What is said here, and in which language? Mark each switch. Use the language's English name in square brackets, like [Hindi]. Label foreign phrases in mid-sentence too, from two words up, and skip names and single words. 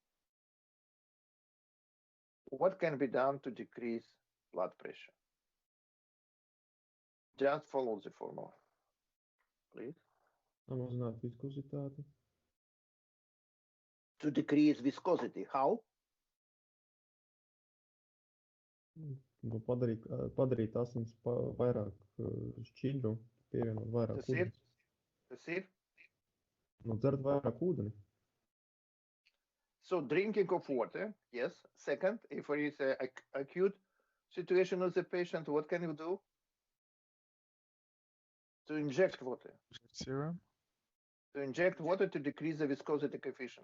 [English] What can be done to decrease blood pressure? Just follow the formula, please. [Latvian] Samazināt viskozitāti. [English] To decrease viscosity, how? [Latvian] Nu, padarīt asins vairāk šķidru, pievienot vairāk ūdeni. Tas ir? Nu, dzert vairāk ūdeni. [English] So drinking of water, yes. Second, if there is an acute situation of the patient, what can you do? To inject water. Serum? To inject water to decrease the viscosity coefficient.